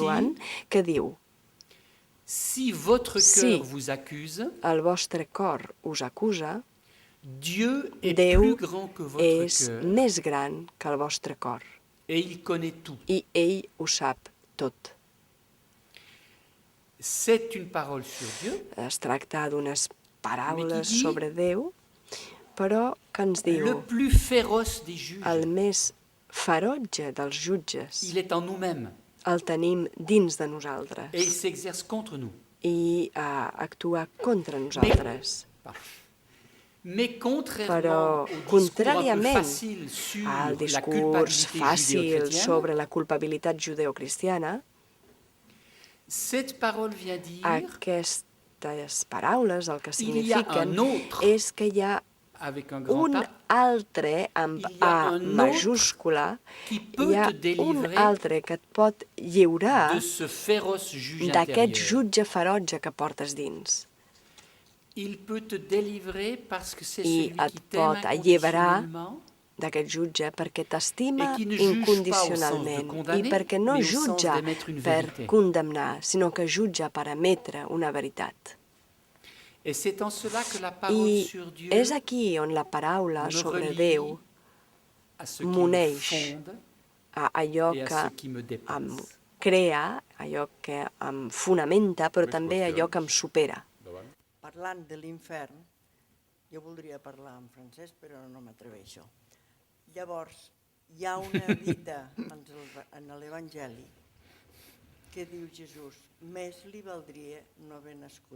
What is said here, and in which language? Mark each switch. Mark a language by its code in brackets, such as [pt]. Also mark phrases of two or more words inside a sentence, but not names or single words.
[ca] Joan que diu: [fr] Si votre [ca] Si [fr] cœur vous accuse, [ca] el vostre cor us acusa, [fr] Dieu est [ca] Déu [fr] plus grand que votre [ca] és [fr] cœur [ca] més gran que el vostre cor [fr] et il connaît tout. [ca] i ell ho sap tot. [fr] C'est une parole sur Dieu. [ca] Es tracta d'unes paraules [fr] Mais qui dit- [ca] sobre Déu, però que ens [fr] Le [ca] diu [fr] plus féroce des juges. [ca] el més ferotge dels jutges [fr] Il est en nous-mêmes [ca] el tenim dins de nosaltres [fr] et il s'exerce contre nous. [ca] i actua contra nosaltres. [fr] Mais [ca] Però, [fr] contrairement au discours un peu [ca] contràriament [fr] facile sur [ca] al [fr] la [ca] discurs [fr] culpabilité [ca] fàcil [fr] judéo-chrétienne, [ca] sobre la culpabilitat judeocristiana, [fr] cette parole vient dire [ca] aquestes paraules el que [fr] Il y a [ca] signifiquen [fr] un autre. [ca] és que hi ha [fr] avec un grand [ca] un [fr] A [ca] altre amb [fr] Il y a [ca] A [fr] un autre [ca] majúscula, [fr] qui peut [ca] hi ha [fr] te [ca] un [fr] délivrer [ca] altre que et pot lliurar [fr] de ce féroce juge [ca] d'aquest [fr] intérieur. [ca] jutge ferotge que portes dins. [fr] Il peut te délivrer parce que c'est [ca] I [fr] celui [ca] et [fr] qui t'aime [ca] pot alliberar [fr] inconditionnellement [ca] d'aquest jutge perquè t'estima [fr] Et qui ne juge pas au [ca] incondicionalment [fr] sens de condamner, [ca] i perquè no [fr] mais au sens [ca] jutja [fr] d'émettre une [ca] per [fr] vérité. [ca] condemnar, sinó que jutja per emetre una veritat. [fr] Et c'est en cela que la parole [ca] I [fr] sur Dieu [ca] és aquí on la paraula [fr] me [ca] sobre [fr] relie [ca] Déu [fr] à ce qui me [ca] m'uneix [fr] fonde [ca] a allò [fr] et à [ca] que [fr] ce qui me [ca] em [fr] dépasse. [ca] crea, allò que em fonamenta, però també allò que em supera. Parlant de l'infern, jo voldria parlar en francès, però no m'atreveixo. Llavors, hi ha una dita en l'Evangeli que diu Jesús, més li valdria no haver nascut.